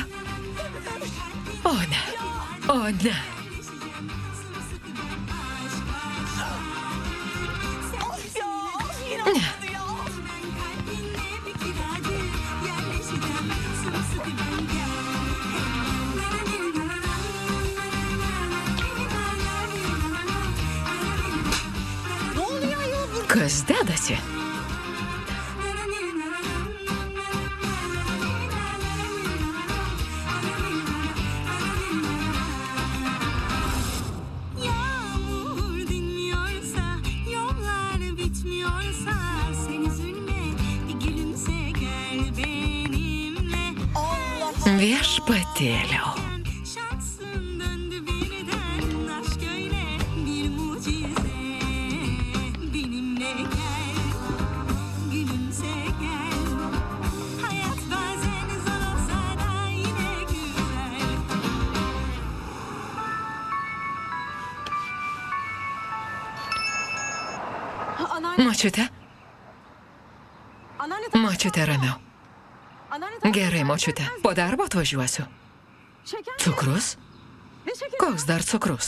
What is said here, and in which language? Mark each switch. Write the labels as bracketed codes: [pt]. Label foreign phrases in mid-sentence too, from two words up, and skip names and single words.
[lt] O ne. Ne. Kas dedasi? [tr] Yağmur dinmiyorsa, yollar bitmiyorsa, sen üzülme, bir gülümse gel benimle. [lt] Viešpatėliau. [tr] Şansın döndü birden, aşk öyle bir mucize. Benimle gel, gülümse gel. Hayat bazen zor olsa da yine güzel. [lt] Močiute? Močiute, ramiau. Gerai, močiute. Po darbo atvažiuosiu. Cukrus? Koks dar cukrus?